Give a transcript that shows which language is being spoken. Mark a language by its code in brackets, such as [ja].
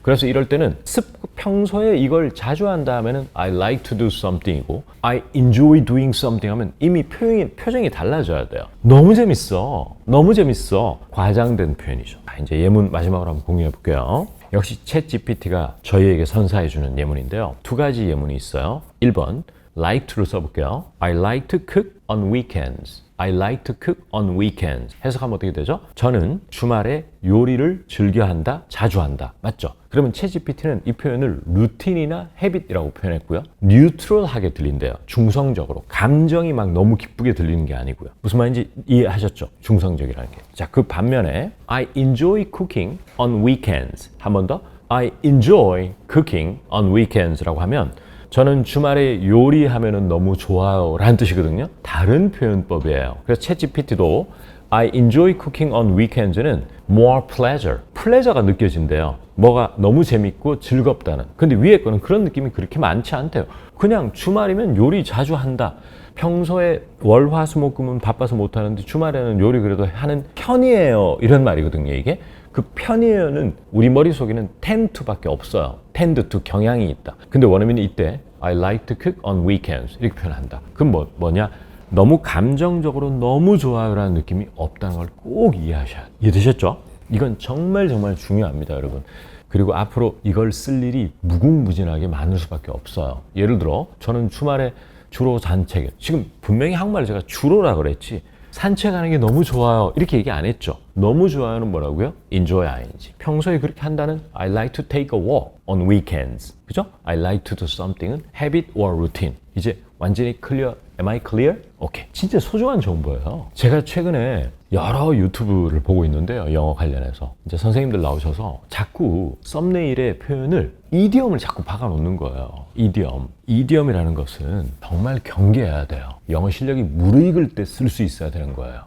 [ko] 그래서 이럴 때는 평소에 이걸 자주 한다 하면은 [en] I like to do something [ko] 이고 [en] I enjoy doing something [ko] 하면 이미 표정이 달라져야 돼요. 너무 재밌어. 너무 재밌어. 과장된 표현이죠. 이제 예문 마지막으로 한번 공유해 볼게요. 역시 챗 GPT가 저희에게 선사해 주는 예문인데요. 두 가지 예문이 있어요. 1번 like to를 써볼게요. [en] I like to cook on weekends. I like to cook on weekends. [ko] 해석하면 어떻게 되죠? 저는 주말에 요리를 즐겨한다, 자주 한다. 맞죠? 그러면 챗GPT는 이 표현을 루틴이나 헤빗이라고 표현했고요. 뉴트럴하게 들린대요. 중성적으로. 감정이 막 너무 기쁘게 들리는 게 아니고요. 무슨 말인지 이해하셨죠? 중성적이라는 게. 자, 그 반면에 [en] I enjoy cooking on weekends. [ko] 한 번 더. [en] I enjoy cooking on weekends [ko] 라고 하면 저는 주말에 요리하면 너무 좋아요 라는 뜻이거든요. 다른 표현법이에요. 그래서 챗GPT도 [en] I enjoy cooking on weekends는 more pleasure, pleasure가 느껴진대요. [ko] 뭐가 너무 재밌고 즐겁다는. 근데 위에 거는 그런 느낌이 그렇게 많지 않대요. 그냥 주말이면 요리 자주 한다. 평소에 월, 화, 수, 목, 금은 바빠서 못하는데 주말에는 요리 그래도 하는 편이에요. 이런 말이거든요, 이게. 그 편이에요는 우리 머릿속에는 tend to밖에 없어요. tend to 경향이 있다. 근데 원어민이 이때 [en] I like to cook on weekends [ko] 이렇게 표현한다. 그럼 뭐냐? 너무 감정적으로 너무 좋아요라는 느낌이 없다는 걸 꼭 이해하셔야 돼요. 이해되셨죠? 이건 정말 중요합니다, 여러분. 그리고 앞으로 이걸 쓸 일이 무궁무진하게 많을 수밖에 없어요. 예를 들어 저는 주말에 주로 산책, 지금 분명히 한국말로 제가 주로라 그랬지 산책하는 게 너무 좋아요 이렇게 얘기 안 했죠. 너무 좋아요는 뭐라고요? enjoy ing. 평소에 그렇게 한다는 [en] I like to take a walk on weekends. [ko] 그죠? [en] I like to do something은 habit or routine. [ko] 이제 완전히 클리어. [en] Am I clear? [ko] 오케이. 진짜 소중한 정보예요. 제가 최근에 여러 유튜브를 보고 있는데요. 영어 관련해서. 이제 선생님들 나오셔서 자꾸 썸네일의 표현을 이디엄을 자꾸 박아놓는 거예요. 이디엄. 이디엄이라는 것은 정말 경계해야 돼요. 영어 실력이 무르익을 때 쓸 수 있어야 되는 거예요.